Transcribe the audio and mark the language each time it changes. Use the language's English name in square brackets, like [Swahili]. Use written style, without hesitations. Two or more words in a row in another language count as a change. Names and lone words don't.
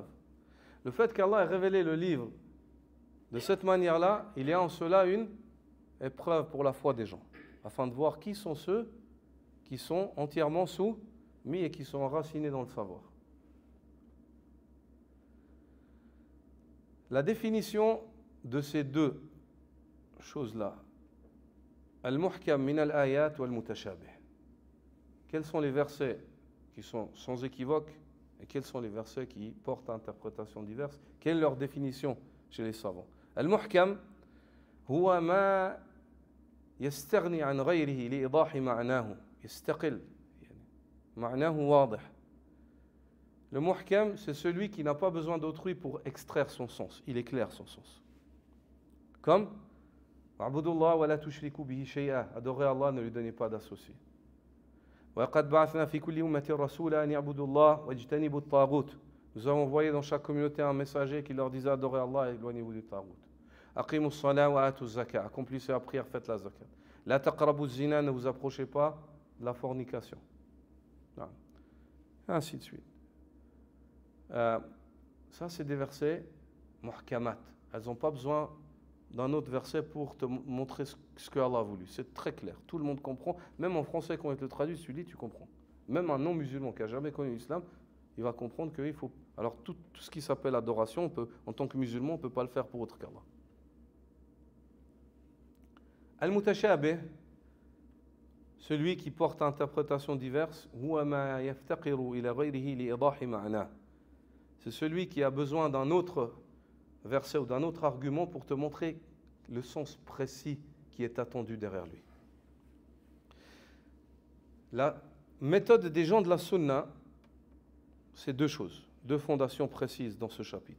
[French] Le fait qu'Allah ait révélé le livre de cette manière-là, il y a en cela une épreuve pour la foi des gens, afin de voir qui sont ceux qui sont entièrement soumis et qui sont enracinés dans le savoir. La définition de ces deux choses-là, [Arabic] المحكم من الآيات والمتشابه. [French] Quels sont les versets qui sont sans équivoque et quels sont les versets qui portent à interprétation diverse? Quelle est leur définition chez les savants? [Arabic] المحكم هو ما يستغني عن غيره لإيضاح معناه يستقل معناه واضح. [French] Le muhkam, c'est celui qui n'a pas besoin d'autrui pour extraire son sens. Il est clair son sens. [Arabic] Comme اعبدوا الله ولا تشركوا به شيئا. [French] Adorez Allah, ne lui donnez pas d'associé. [Arabic] وَقَدْ بَعَثْنَا فِي كُلِّ أُمَّةٍ رَسُولًا أَنِ اعْبُدُوا اللَّهَ وَاجْتَنِبُوا الطَّاغُوتَ. [French] Nous avons envoyé dans chaque communauté un messager qui leur disait adorez Allah et éloignez-vous du taghut. [Arabic] أَقِيمُوا الصَّلَاةَ وَآتُوا الزَّكَاةَ. [French] Accomplissez la prière, faites la zakat. [Arabic] لَا تَقْرَبُوا الزِّنَا. [French] Ne vous approchez pas de la fornication. Non. Ainsi de suite. Ça, c'est des versets muhkamat. Elles n'ont pas besoin d'un autre verset pour te montrer ce que Allah a voulu. C'est très clair. Tout le monde comprend. Même en français, quand il te le traduit, tu lis, tu comprends. Même un non-musulman qui n'a jamais connu l'islam, il va comprendre qu'il faut... Alors, tout ce qui s'appelle adoration, en tant que musulman, on ne peut pas le faire pour autre qu'Allah. Al-mutashabih, celui qui porte interprétation diverse, [Arabic] هو ما يفتقر إلى غيره لإيضاح معنى. [French] C'est celui qui a besoin d'un autre verset ou d'un autre argument pour te montrer le sens précis qui est attendu derrière lui. La méthode des gens de la sunna, c'est deux choses, deux fondations précises dans ce chapitre.